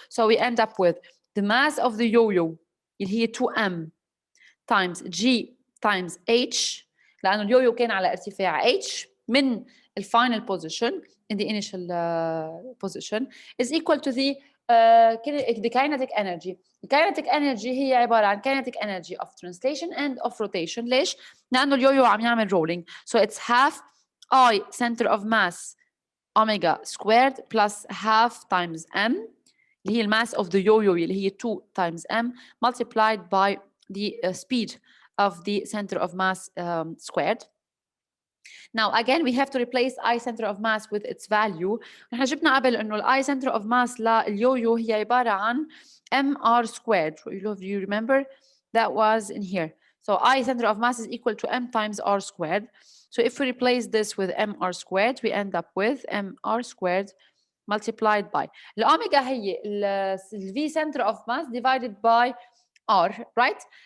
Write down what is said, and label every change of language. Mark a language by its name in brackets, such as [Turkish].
[English] So we end up with the mass of the yo-yo, [Arabic] اللي هي [English] 2m times g times h, [Arabic] لأنه اليو-يو كان على ارتفاع h من الفاينل [English] position in the initial position is equal to the kinetic energy. The kinetic energy [Arabic] هي عبارة عن [English] kinetic energy of translation and of rotation. [Arabic] ليش؟ لأنه اليو-يو عم يعمل rolling. [English] So it's half I center of mass omega squared plus half times m [Arabic] اللي هي الماس [English] of the yo-yo [Arabic] اللي هي [English] 2 times m multiplied by the speed of the center of mass squared. Now again we have to replace I center of mass with its value. [Arabic] نحن جبنا قبل انه ال I center of mass لليو-يو هي عبارة عن mr squared. [English] You remember that was in here. So I center of mass is equal to m times r squared. So if we replace this with mr squared, we end up with mr squared multiplied by [Arabic] الأوميجا هي ال [English] V center of mass divided by R, right?